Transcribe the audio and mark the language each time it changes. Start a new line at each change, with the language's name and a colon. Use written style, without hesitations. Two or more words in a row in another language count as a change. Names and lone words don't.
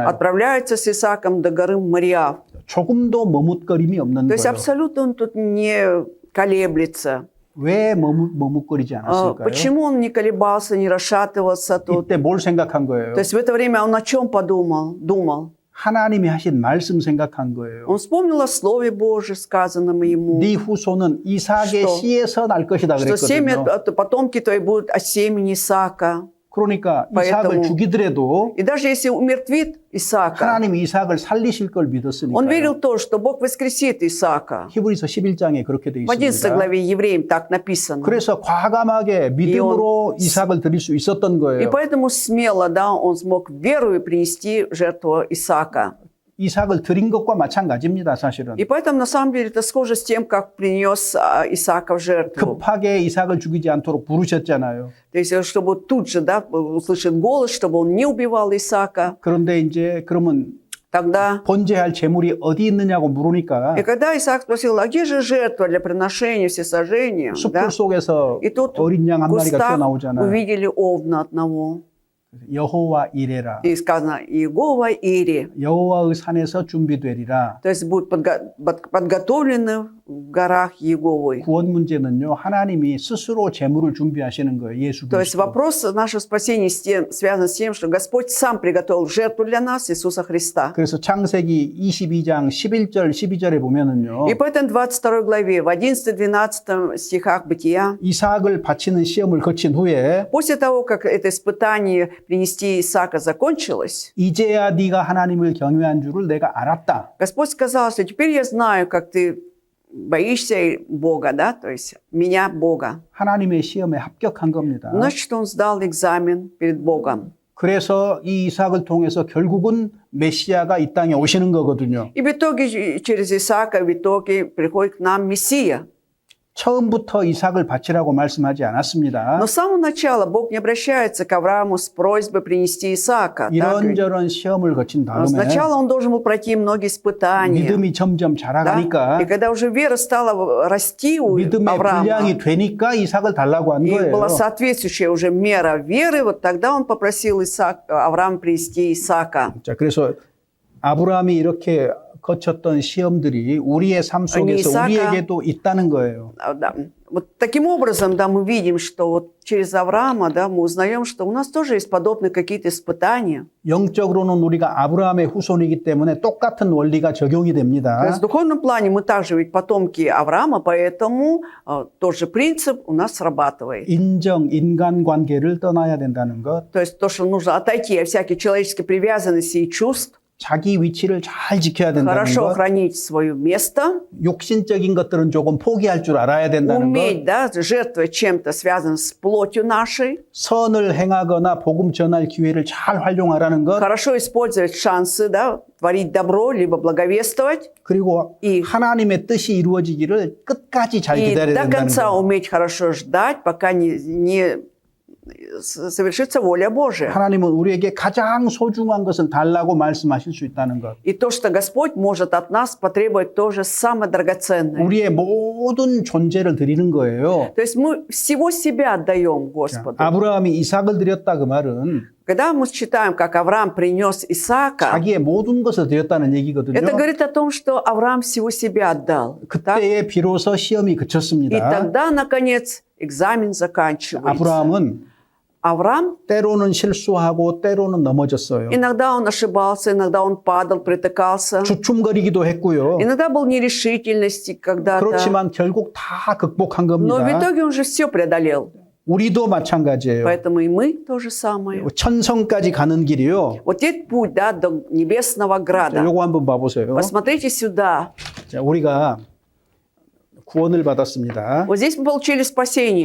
Russian: отправляется с Исааком до горы Мориав.
Korean: 조금도 머뭇거림이 없는
Russian: То есть
Korean: 거예요.
Russian: абсолютно он тут не колеблется.
Korean: 왜 머뭇거리지 않았을까요?
Russian: Почему он не колебался, не расшатывался тут?
Korean: 이때 뭘 생각한 거예요?
Russian: То есть в это время он о чем думал?
Korean: 하나님이 하신 말씀 생각한 거예요.
Russian: Он вспомнил о Слове Божьем, сказанном ему,
Korean: 네 후손은 이삭의
Russian: что-
Korean: 씨에서 날 것이다
Russian: что семя,
Korean: 그랬거든요.
Russian: потомки твои будут от семени Исаака.
Korean: 그러니까
Russian: поэтому-
Korean: 이삭을 죽이더라도
Russian: И даже если умертвит Исаака,
Korean: 하나님이 이삭을 살리실 걸
Russian: он
Korean: 믿었으니까요.
Russian: верил в то, что Бог воскресит Исаака.
Korean: 히브리서 11장에 그렇게 돼
Russian: В 11
Korean: 있습니다.
Russian: главе Евреям так написано.
Korean: 그래서 과감하게 믿음으로 이삭을 드릴 수 있었던
Russian: И
Korean: 거예요.
Russian: поэтому смело, да, он смог верою принести жертву Исаака.
Korean: 이삭을 드린 것과 마찬가지입니다, 사실은.
Russian: И поэтому, на самом деле, это схоже с тем, как принес Исаака в жертву.
Korean: 급하게 이삭을 죽이지 않도록 부르셨잖아요.
Russian: То есть, чтобы тут же, да, услышит голос, чтобы он не убивал Исаака.
Korean: 그런데 이제 그러면
Russian: Тогда,
Korean: 번제할 제물이 어디 있느냐고 물으니까
Russian: и когда Исаак спросил, а где же жертва для приношения всесожжения?
Korean: 숲풀
Russian: Да?
Korean: 속에서
Russian: И тут
Korean: 어린 양 한
Russian: в
Korean: 마리가
Russian: кустах
Korean: 튀어나오잖아요.
Russian: увидели овна одного.
Korean: 여호와 이레라.
Russian: И сказано, Иегова Ири.
Korean: 여호와의 산에서 준비되리라.
Russian: То есть, будут подготовлены в горах Иеговой.
Korean: 구원 문제는요, 하나님이 스스로 제물을 준비하시는 거예요, 예수
Russian: То есть
Korean: 그리스도.
Russian: вопрос нашего спасения связан с тем, что Господь сам приготовил жертву для нас, Иисуса Христа.
Korean: 그래서 창세기 22장 11절, 12절에 보면은요,
Russian: И поэтому в 22 главе, в 11-12 стихах Бытия,
Korean: 이삭을 바치는 시험을 거친 후에
Russian: после того, как это испытание принести Исаака закончилось,
Korean: 이제야 네가 하나님을 경외한 줄을 내가 알았다.
Russian: Господь сказал, что теперь я знаю, как ты боишься Бога, да, то есть меня, Бога.
Korean: 하나님의 시험에 합격한 겁니다.
Russian: Значит, он сдал экзамен перед Богом.
Korean: 그래서 이 이삭을 통해서 결국은 메시아가 이 땅에 오시는 거거든요.
Russian: И в итоге, через Исаака, в итоге приходит к нам Мессия.
Korean: 처음부터 이삭을 바치라고 말씀하지 않았습니다.
Russian: Но с самого начала Бог не обращается к Аврааму с просьбой принести Исаака. так?
Korean: 이런저런 시험을 거친 다음에
Russian: Сначала он должен был пройти многие испытания.
Korean: 믿음이 점점
Russian: Да?
Korean: 자라가니까
Russian: И когда уже вера стала расти у
Korean: 믿음의
Russian: Авраама,
Korean: 분량이 되니까 이삭을 달라고 한
Russian: и
Korean: 거예요.
Russian: была соответствующая уже мера веры, вот тогда он попросил Авраама принести Исаака.
Korean: 자, 그래서 아브라함이 이렇게 거쳤던 시험들이 우리의 삶 속에서 이삭아. 우리에게도 있다는 거예요.
Russian: Да. Вот таким образом, да, мы видим, что вот через Авраама, да, мы узнаем, что у нас тоже есть подобные какие-то испытания.
Korean: 영적으로는 우리가 아브라함의 후손이기 때문에 똑같은 원리가 적용이
Russian: То
Korean: 됩니다.
Russian: есть в духовном плане мы также ведь потомки Авраама, поэтому тот же принцип у нас срабатывает.
Korean: 인정, 인간관계를 떠나야 된다는 것,
Russian: То есть то, что нужно отойти от всякой человеческой привязанности и чувств,
Korean: 자기 위치를 잘 지켜야 된다는
Russian: хорошо
Korean: 것,
Russian: хранить свое место,
Korean: 욕심적인 것들은 조금 포기할 줄 알아야 된다는 것,
Russian: уметь, да, жертвовать чем-то связанным с плотью нашей,
Korean: 선을 행하거나 복음 전할 기회를 잘 활용하라는 것,
Russian: хорошо использовать шансы, да, творить добро, либо благовествовать,
Korean: 그리고 이- 하나님의 뜻이 이루어지기를 끝까지 잘
Russian: и
Korean: 기다려야
Russian: до
Korean: 된다는
Russian: конца
Korean: 것.
Russian: уметь хорошо ждать, пока не совершится воля Божия.
Korean: 하나님은 우리에게 가장 소중한 것을 달라고 말씀하실 수 있다는 것.
Russian: И то, что Господь может от нас потребовать тоже самое драгоценное.
Korean: 우리의 모든 존재를 드리는 거예요.
Russian: То есть мы всего себя отдаем
Korean: 자,
Russian: Господу.
Korean: 아브라함이 이삭을 드렸다 그 말은
Russian: Когда мы читаем, как Авраам принес Исаака,
Korean: 자기의 모든 것을 드렸다는 얘기거든요.
Russian: это говорит о том, что Авраам всего себя отдал. Так?
Korean: 그때에 비로소 시험이
Russian: И
Korean: 그쳤습니다.
Russian: тогда, наконец, экзамен заканчивается.
Korean: 아브라함은
Russian: Авраам,
Korean: 때로는 실수하고 때로는 넘어졌어요.
Russian: иногда он ошибался, иногда он падал, притыкался.
Korean: 주춤거리기도 했고요.
Russian: Иногда был нерешительности когда-то.
Korean: 그렇지만 결국 다 극복한
Russian: Но в
Korean: 겁니다.
Russian: итоге он же все преодолел.
Korean: 우리도 마찬가지예요.
Russian: Поэтому и мы то же самое.
Korean: 천성까지 가는 길이요.
Russian: Вот этот путь, да, до небесного
Korean: 자,
Russian: града.
Korean: 요거 한번 봐보세요.
Russian: Посмотрите сюда.
Korean: 자, 우리가 구원을 받았습니다.
Russian: Вот здесь мы получили спасение.